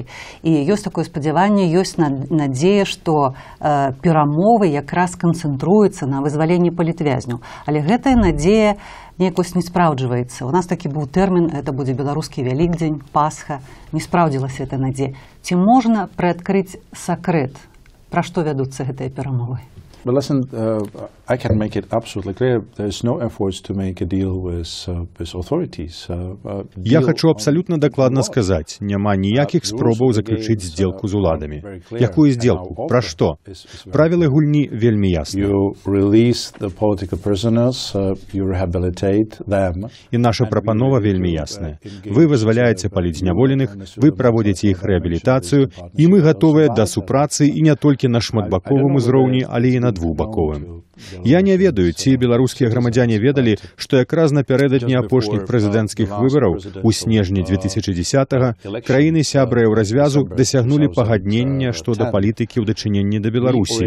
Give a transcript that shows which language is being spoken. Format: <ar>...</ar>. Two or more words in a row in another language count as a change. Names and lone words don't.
<be>І ёсць такое спадзяванне, ёсць надзея, што перамовы якраз канцэнтруюцца на вызваленні палітвязняў. Але гэтая надзея неяк не спраўджваецца. У нас такі быў тэрмін, это будзе беларускі Вялікдзень, Пасха. Не спраўдзілася эта надзея. Ці можна прыадкрыць сакрэт, пра што вядуцца гэтыя перамовы?</be> <en>But listen, I can make it absolutely clear. There's no efforts to make a deal with authorities.</en> <be>Я хочу абсолютно дакладна сказаць, няма ніякіх спробаў заключыць здзелку з уладамі. Якую здзелку? Пра што? Правілы гульні вельмі ясныя.</be> <en>You release the political prisoners, you rehabilitate them.</en> <be>І наша прапанова вельмі ясная. Вы вызваляеце палітзняволеных, вы праводзіце іх рэабілітацыю, і мы гатовыя да супрацы і не толькі на шматбаковым узроўні, але і на двухбаковым. Я не ведаю, ці беларускія грамадзяне ведалі, што якраз напярэдадні апошніх прэзідэнцкіх выбараў у снежні 2010-го краіны-сябры еўразвязу дасягнулі пагаднення што да палітыкі ў дачыненні да Беларусі.</be>